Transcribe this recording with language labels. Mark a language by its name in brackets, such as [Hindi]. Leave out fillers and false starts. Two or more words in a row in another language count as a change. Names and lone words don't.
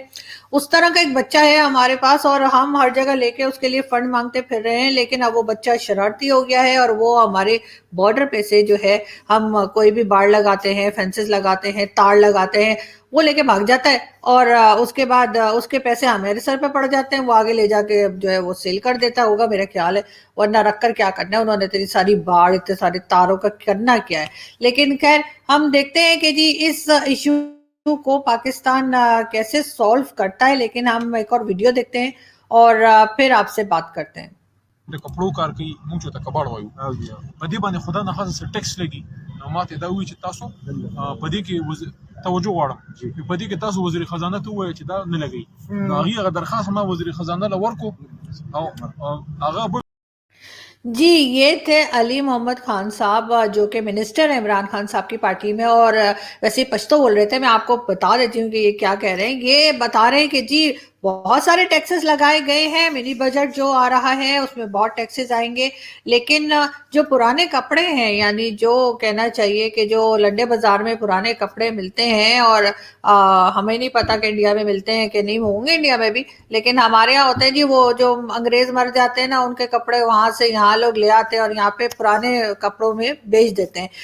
[Urdu] اس طرح کا ایک بچہ ہے ہمارے پاس، اور ہم ہر جگہ لے کے اس کے لیے فنڈ مانگتے پھر رہے ہیں، لیکن اب وہ بچہ شرارتی ہو گیا ہے، اور وہ ہمارے بارڈر پہ سے جو ہے ہم کوئی بھی باڑ لگاتے ہیں، فینسز لگاتے ہیں، تاڑ لگاتے ہیں، وہ لے کے بھاگ جاتا ہے، اور اس کے بعد اس کے پیسے ہمارے سر پہ پڑ جاتے ہیں، وہ آگے لے جا کے جو ہے وہ سیل کر دیتا ہوگا میرا خیال ہے، ورنہ رکھ کر کیا کرنا ہے انہوں نے، اتنی ساری باڑ اتنے سارے تاروں کا کرنا کیا ہے۔ لیکن خیر ہم دیکھتے ہیں کہ جی اس ایشو کو پاکستان کیسے سولو کرتا ہے، لیکن ہم ایک اور ویڈیو دیکھتے ہیں اور پھر آپ سے بات کرتے ہیں۔ [Pashto] د کپړو کار کوي، موږ ته کباړ وایو، په دې باندې خدا نه خاصه ټیکس لګي، نو ماته دا وی چې تاسو په دې کې توجه غواړم په دې کې تاسو وزیر خزانه ته وایي چې دا نه لګي نو هغه درخواست ما وزیر خزانه له ورکو او هغه [Urdu] جی یہ تھے علی محمد خان صاحب جو کہ منسٹر ہیں عمران خان صاحب کی پارٹی میں، اور ویسے پشتو بول رہے تھے. میں آپ کو بتا دیتی ہوں کہ یہ کیا کہہ رہے ہیں. یہ بتا رہے ہیں کہ جی بہت سارے ٹیکسز لگائے گئے ہیں، [English] mini budget [Urdu] جو آ رہا ہے اس میں بہت ٹیکسز آئیں گے، لیکن جو پرانے کپڑے ہیں، یعنی جو کہنا چاہیے کہ جو لنڈے بازار میں پرانے کپڑے ملتے ہیں، اور ہمیں نہیں پتا کہ انڈیا میں ملتے ہیں کہ نہیں، ہوں گے انڈیا میں بھی، لیکن ہمارے یہاں ہوتے ہیں جی وہ جو انگریز مر جاتے ہیں نا، ان کے کپڑے وہاں سے یہاں لوگ لے آتے ہیں اور یہاں پہ پرانے کپڑوں میں بیچ دیتے ہیں.